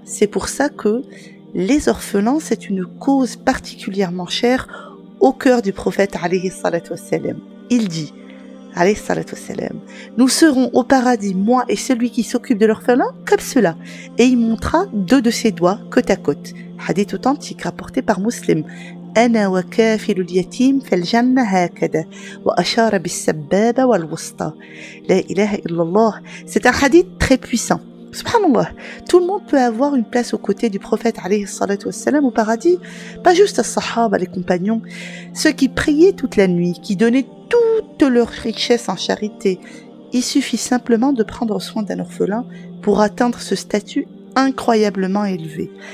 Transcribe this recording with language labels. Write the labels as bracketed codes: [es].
[fr] C'est pour ça que les orphelins, c'est une cause particulièrement chère au cœur du prophète alayhi salatu wassalam. Il dit, alayhi salatu wassalam, nous serons au paradis, moi et celui qui s'occupe de l'orphelin, comme cela. Et il montra 2 de ses doigts côte à côte. Hadith authentique rapporté par Muslim. [ar] أنا وكافل اليتيم في الجنة هكذا وأشار بالسبابة والوسطى لا إله إلا الله. [fr] C'est un hadith très puissant. Subhanallah, tout le monde peut avoir une place aux côtés du prophète alayhi salatu wassalam au paradis, pas juste les sahaba, les compagnons, ceux qui priaient toute la nuit, qui donnaient toute leur richesse en charité. Il suffit simplement de prendre soin d'un orphelin pour atteindre ce statut incroyablement élevé.